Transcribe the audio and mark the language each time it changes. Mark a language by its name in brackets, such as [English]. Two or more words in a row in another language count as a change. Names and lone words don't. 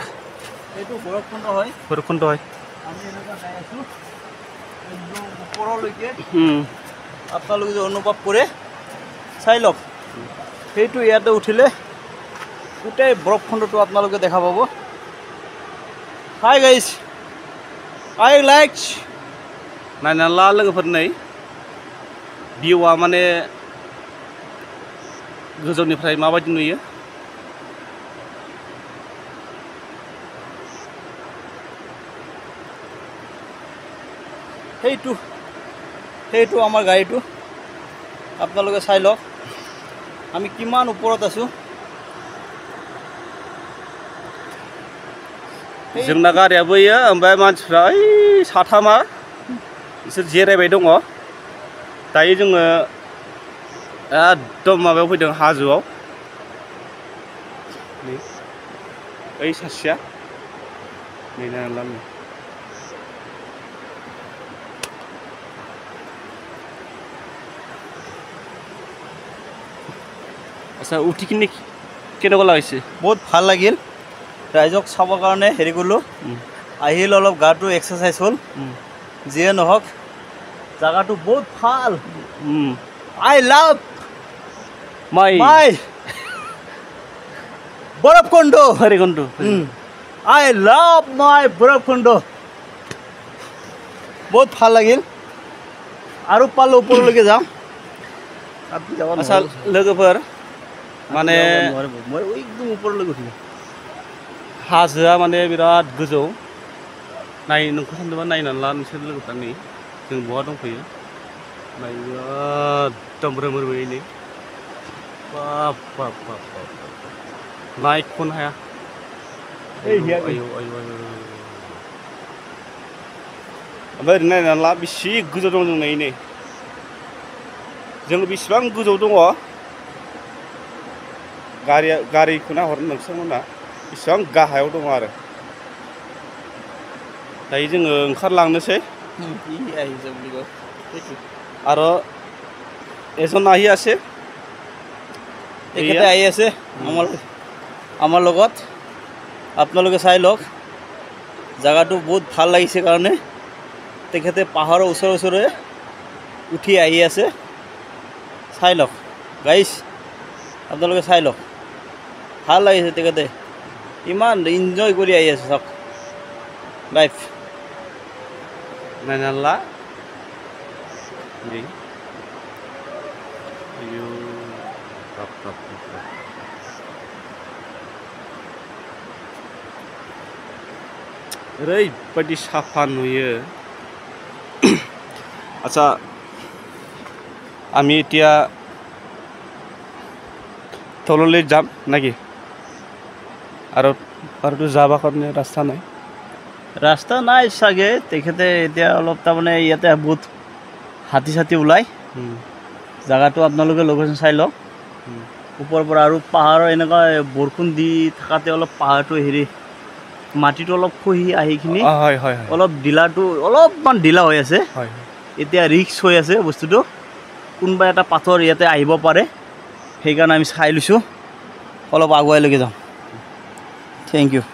[Assamese] এইটো ভৈৰৱকুণ্ড হয় আমি এনেকুৱা যাই আছোঁ একদম ওপৰলৈকে আপোনালোকে যে অনুভৱ কৰে চাই লওক সেইটো ইয়াতে উঠিলে গোটেই ভৈৰৱকুণ্ডটো আপোনালোকে দেখা পাব [English] hi guys I like [Bodo] नायना लोगोफोर नै भिउआ माने गोजौनिफ्राय माबायदि नुयो [Assamese] সেইটো আমাৰ গাড়ীটো আপোনালোকে চাই লওক আমি কিমান ওপৰত আছোঁ [Bodo] जोंना गारियाबो इयो ओमफ्राय मानसिफ्रा ओइ साथामा बिसोर जिरायबाय दङ दायो जोङो एकदम माबायाव फैदों हाजोआव नै ओइ सासेया नै नायनानै ला [Assamese] আচ্ছা উঠি কিনে কেনেকুৱা লাগিছে বহুত ভাল লাগিল ৰাইজক চাবৰ কাৰণে হেৰি কৰিলোঁ আহিল অলপ গাটো এক্সাৰচাইজ হ'ল যিয়ে নহওক জাগাটো বহুত ভাল [English] I love [Assamese] মাই ভৈৰৱকুণ্ড [English] I love my [Assamese] ভৈৰৱকুণ্ড বহুত ভাল লাগিল আৰু পালোঁ ওপৰলৈকে যাম [Bodo] আচ্ছা लोगोफोर माने [Assamese] মই একদম ওপৰলৈকে উঠিলোঁ [Bodo] हाजोआ माने बिराद गोजौ नोंखौ सानदोंबा नायनानै ला नोंसोर लोगोफ्रा नै जों बहा दंफैयो नाय एकदम रोमै बाप बाप बाप बाप नायख'नो हाया आयौ ओमफ्राय ओरैनो नायनानै ला बेसे गोजौ दं जों नै जों बेसेबां गोजौ दङ गारिखौ नाहर नोंसोरमोना बेसेबां गाहायाव दङ आरो दायो जोङो ओंखारलांनोसै [Assamese] আৰু এজন আহি আছে তেখেতে আহি আছে আমাৰ লগত আপোনালোকে চাই লওক জাগাটো বহুত ভাল লাগিছে কাৰণে তেখেতে পাহাৰৰ ওচৰে উঠি আহি আছে চাই লওক গাইজ আপোনালোকে চাই লওক ভাল লাগিছে তেখেতে ইমান এনজয় কৰি আহি আছে চাওক লাইফ [Bodo] नायनानै ला नै आयौ बाप बाप ओरैबायदि साफा नुयो [Assamese] আচ্ছা আমি এতিয়া তললৈ যাম নাকি আৰুতো যাব কাৰণে ৰাস্তা নাই চাগে তেখেতে এতিয়া অলপ তাৰমানে ইয়াতে বহুত হাতী চাতি ওলাই জাগাটো আপোনালোকে লোকেশ্যন চাই লওক ওপৰৰ পৰা আৰু পাহাৰৰ এনেকুৱা বৰষুণ দি থকাতে অলপ পাহাৰটো হেৰি মাটিটো অলপ খহি আহি কিনি অলপ ঢিলাটো অলপমান ঢিলা হৈ আছে এতিয়া ৰিক্স হৈ আছে বস্তুটো কোনোবা এটা পাথৰ ইয়াতে আহিব পাৰে সেইকাৰণে আমি চাই লৈছোঁ অলপ আগুৱাই লৈকে যাওঁ [English] thank you